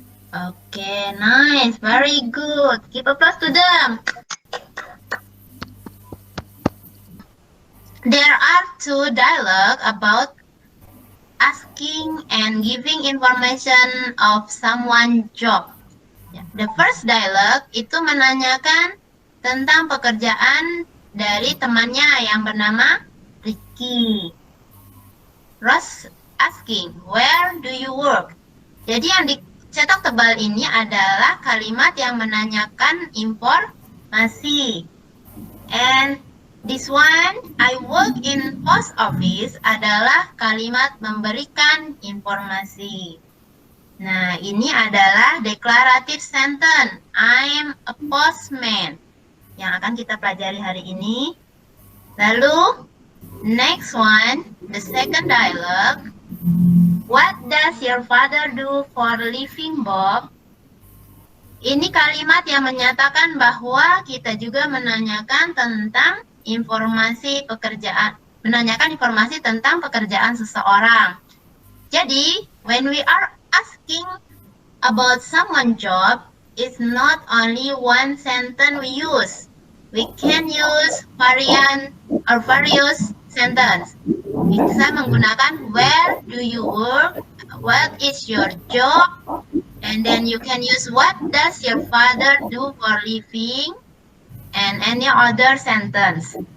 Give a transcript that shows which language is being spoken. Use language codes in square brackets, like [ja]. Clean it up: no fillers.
[en] Okay, nice, very good. Give applause to them. There are two dialogues about asking and giving information of someone's job. The first dialogue [id] itu menanyakan tentang pekerjaan dari temannya yang bernama Ricky. [en] Ross asking, where do you work? [id] Jadi yang dicetak tebal ini adalah kalimat yang menanyakan informasi. [en] And this one, I work in post office, [id] adalah kalimat memberikan informasi. Nah, ini adalah declarative sentence. [en] I'm a postman. [id] Yang akan kita pelajari hari ini. Lalu, [en] next one, the second dialogue. What does your father do for a living, Bob? [id] Ini kalimat yang menyatakan bahwa kita juga menanyakan tentang informasi pekerjaan, menanyakan informasi tentang pekerjaan seseorang. [en] Jadi, when we are asking about someone's job, it's not only one sentence we use. We can use various sentence. [id] Bisa menggunakan [en] where do you work, what is your job, and then you can use what does your father do for living, and any other sentence.